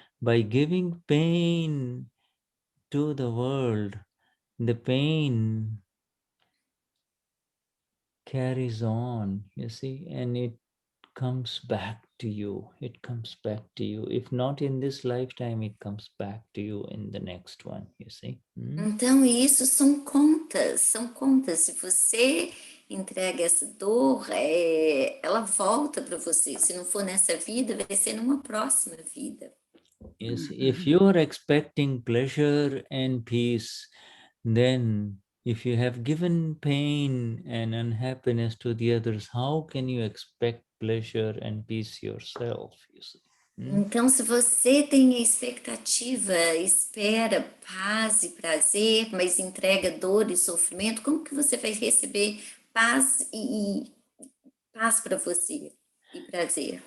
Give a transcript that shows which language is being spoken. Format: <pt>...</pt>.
<en>By giving pain to the world, the pain carries on, you see, and it comes back to you. It comes back to you. If not in this lifetime, it comes back to you in the next one, you see.</en> <pt>Então, isso são contas, são contas. Se você entrega essa dor, ela volta para você. Se não for nessa vida, vai ser numa próxima vida.</pt> <en>Yes, if you are expecting pleasure and peace, then if you have given pain and unhappiness to the others, how can you expect pleasure and peace yourself, you see?</en> <pt>Então, se você tem a expectativa, espera paz e prazer, mas entrega dor e sofrimento, como que você vai receber paz e paz para você e prazer?</pt>